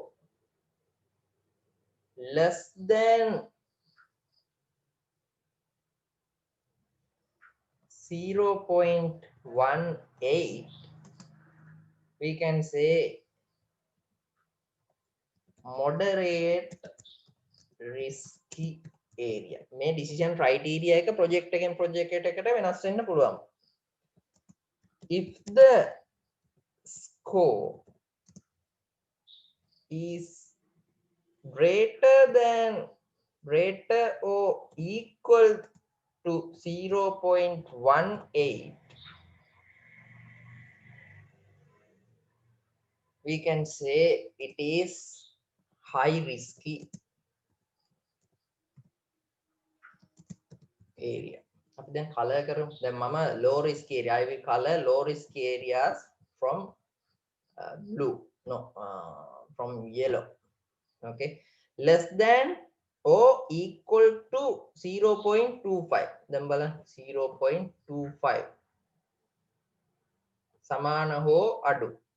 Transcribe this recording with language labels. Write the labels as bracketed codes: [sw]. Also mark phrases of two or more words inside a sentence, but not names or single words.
[en] less than 0.18, we can say moderate risky area. [si] මේ [en] decision criteria [si] එක project එකෙන් project එකට වෙනස් වෙන්න පුළුවන්. [en] If the score is greater or equal to 0.18, we can say it is high risky area. [si] අපි දැන් color කරමු. දැන් මම [en] low risk area, I will color low risk areas from blue. No, from yellow. Okay, less than or equal to 0.25. [si] Then බලන් 0.25. සමාන හෝ අඩු.